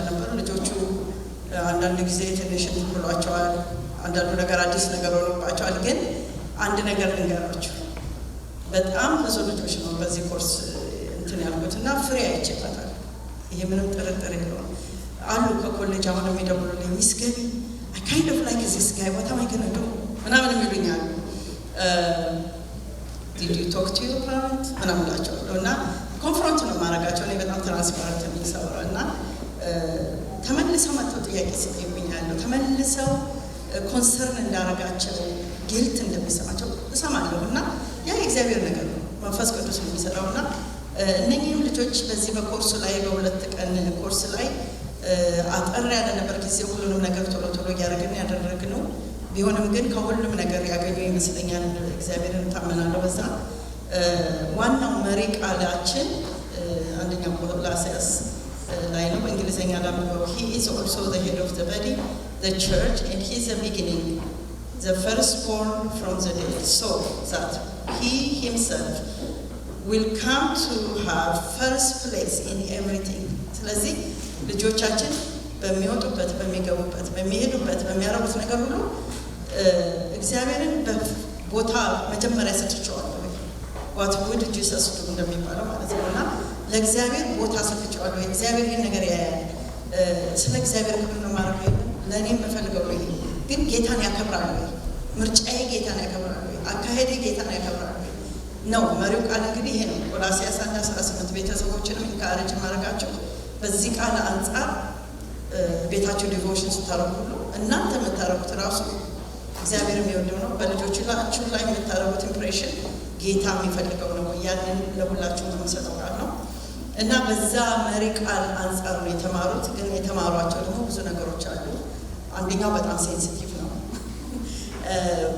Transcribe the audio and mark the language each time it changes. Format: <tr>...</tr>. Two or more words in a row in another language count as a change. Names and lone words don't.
<am>ነበር ልጆቹ አንዳንድ ጊዜ ትንሽ ብሏቸዋል አንዳንዱ ነገር አዲስ ነገር ሆኖባቸዋል ግን አንድ ነገር ልንገራችሁ በጣም ብዙ ልጆች ነው በዚህ ኮርስ እንትን ያልኩትና ፍሬ አይቼበታል ይሄ ምንም ጥርጥር የለውም አሉ ከኮሌጅ አሁን የሚደውሉልኝ ሚስገቢ</am> <en>I kind of like this guy what am I going to do</en> <am>ምናምን የሚሉኛል</am> <en>did you talk to your parent</en> <am>ምናምን ላቸዋለሁ እና ኮንፍሮንት ነው ማድረጋቸው እኔ በጣም ትራንስፓረንት የሚሰራ እና ተመልሰው መጥተው ጥያቄ ሲጠይቁኛለሁ ተመልሰው ኮንሰርን እንዳረጋቸው ጊልት እንደሚሰማቸው እሰማለሁ እና ያ የእግዚአብሔር ነገር ነው መንፈስ ቅዱስ ነው የሚሰራውና እነኚህም ልጆች በዚህ በኮርሱ ላይ በሁለት ቀን ኮርስ ላይ አጠር ያለ ነበር ጊዜ ሁሉንም ነገር ቶሎ ቶሎ ያደረግነው ቢሆንም ግን ከሁሉም ነገር ያገኙ ይመስለኛል እግዚአብሔርን ታመናለሁ በዛ ዋናው መሪ ቃላችን አንደኛ ቆላስይስ ላይ ነው በእንግሊዘኛ ላምበው</am> <en>he is also the head of the body the church and he is the beginning the firstborn from the dead so that he himself will come to have first place in everything</en> <am>ስለዚህ ልጆቻችን በሚወጡበት በሚገቡበት በሚሄዱበት በሚያረጉት ነገር ሁሉ እግዚአብሔርን በቦታ መጀመሪያ ሰጥቼዋለሁ</am> <en>what would Jesus do</en> <am>እንደሚባለው ማለት ነውና ለእግዚአብሔር ቦታ ሰጥቼዋለሁ እግዚአብሔር ይሄን ነገር ያያል ስለ እግዚአብሔር ክብር ነው ማለት ነው ለኔ የምፈልገው ነው ግን ጌታን ያከብራል ምርጫዬ ጌታን ያከብራል አካሄዴ ጌታን ያከብራል ነው መሪው ቃል እንግዲህ ይሄ ነው ቆላስይስ 1:18 ቤተሰቦችንም ኢንካሬጅ ማድረጋቸው በዚህ ቃል አንፃር ቤታችሁ ዲቮሽን ስታረጉ ሁሉ እናንተ የምታረጉት ራሱ እግዚአብሔር የሚወደው ነው በልጆቻችሁ ላይ የምታረጉት ኢምፕሬሽን ጌታ የሚፈልገው ነው ያንን ለሁላችሁ የምሰጠው ቃል ነው እና በዛ መሪ ቃል አንፃር ነው የተማሩት ግን የተማሯቸው ደግሞ ብዙ ነገሮች አሉ አንደኛው በጣም ሴንሲቲቭ ነው</am>